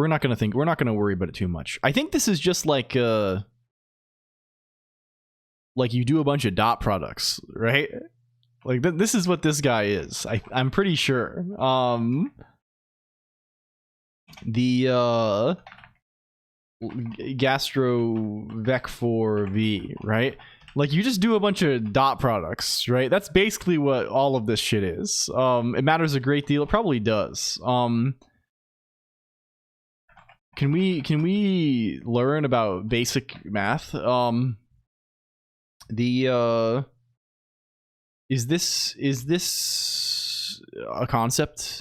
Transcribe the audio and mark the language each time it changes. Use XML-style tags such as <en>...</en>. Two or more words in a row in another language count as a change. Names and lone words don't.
<en>We're not gonna worry about it too much. I think this is just like you do a bunch of dot products, right? Like this is what this guy is. I'm pretty sure. The gastro vec4v, right? Like you just do a bunch of dot products, right? That's basically what all of this shit is. It matters a great deal. It probably does. Can we learn about basic math? Is this a concept?</en>